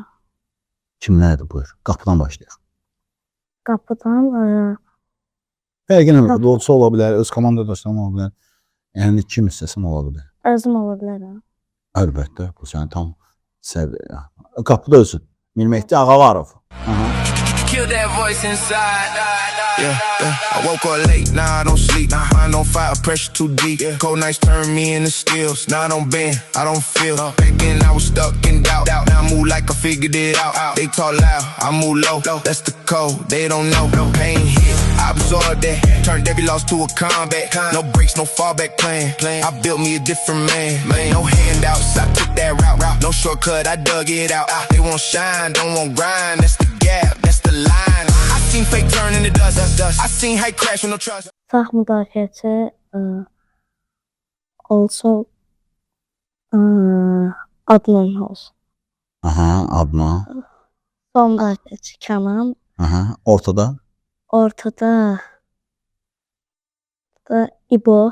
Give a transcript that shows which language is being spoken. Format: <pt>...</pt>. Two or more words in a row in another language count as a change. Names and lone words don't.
<az>Kimlərdir, buyur? Qapıdan başlayaq. Qapıdan Fərqi nə? Futbolçu ola bilər, öz komandadaşları ola bilər. Yəni kim istəsən ola bilər. özüm ola bilərəm. Əlbəttə, bu səni tam səviyyə. Qapıda özün. Mirmehdi Ağavarov.</az> <en>Kill that voice inside. I woke up late, now I don't sleep. Mind on fire, pressure too deep. Cold nights turn me into skills. Now I don't bend, I don't feel. Back then I was stuck in doubt. Now I move like I figured it out. They talk loud, I move low. That's the code, they don't know. Pain hit, I absorb that. Turned every loss to a comeback. No breaks, no fallback plan. I built me a different man. No handouts, I took that route. No shortcut, I dug it out. They won't shine, don't want grind. That's the gap, that's the line. I seen fake turn into dust. I seen hate crash with no trust.</en> <az>Sağ müdafiəçi olsun. Adnan olsun. Aha, Adnan. Son müdafiəçi Kənan. Aha, ortada. Ortada da İbo.</az>